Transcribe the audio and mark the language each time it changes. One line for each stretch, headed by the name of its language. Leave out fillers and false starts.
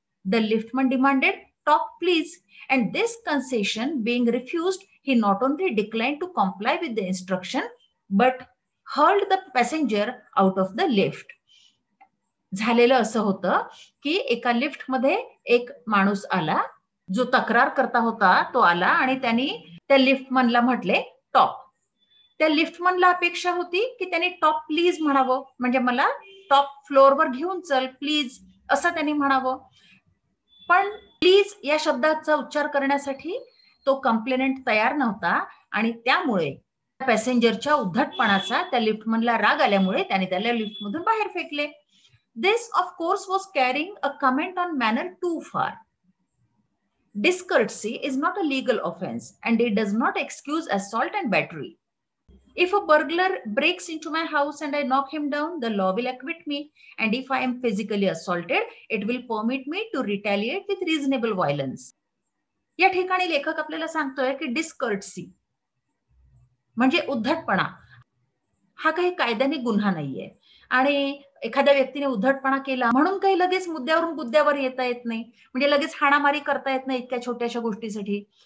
English: The liftman demanded top please, and this concession being refused, he not only declined to comply with the instruction but hurled the passenger out of the lift.
Marathi: झालेलं असं होतं की एका lift मध्ये एक माणूस आला, जो तक्रार करता होता तो आला आणि त्यांनी त्या लिफ्टमनला म्हटले टॉप. त्या लिफ्टमनला अपेक्षा होती की त्यांनी टॉप प्लीज म्हणावं, म्हणजे मला टॉप फ्लोअरवर घेऊन चल प्लीज असं त्यांनी म्हणावं. पण प्लीज या शब्दाचा उच्चार करण्यासाठी तो कंप्लेनंट तयार नव्हता आणि त्यामुळे पॅसेंजरच्या उद्धटपणाचा त्या लिफ्टमनला राग आल्यामुळे त्याने त्याला लिफ्टमधून बाहेर फेकले.
English: This of course was carrying a comment on manner too far. Discourtesy is not a legal offense and it does not excuse assault and battery. If a burglar breaks into my house and I knock him down, the law will acquit me. And if I am physically assaulted, it will permit me to retaliate with reasonable violence.
Marathi: या ठिकाणी लेखक आपल्याला सांगतोय की डिस्कर्टसी म्हणजे उद्धटपणा हा काही कायद्याने गुन्हा नाहीये आणि एखाद्या व्यक्तीने उद्धटपणा केला म्हणून काही लगेच मुद्द्यावरून मुद्द्यावर येता येत नाही, म्हणजे लगेच हाणामारी करता येत नाही इतक्या छोट्याशा गोष्टीसाठी.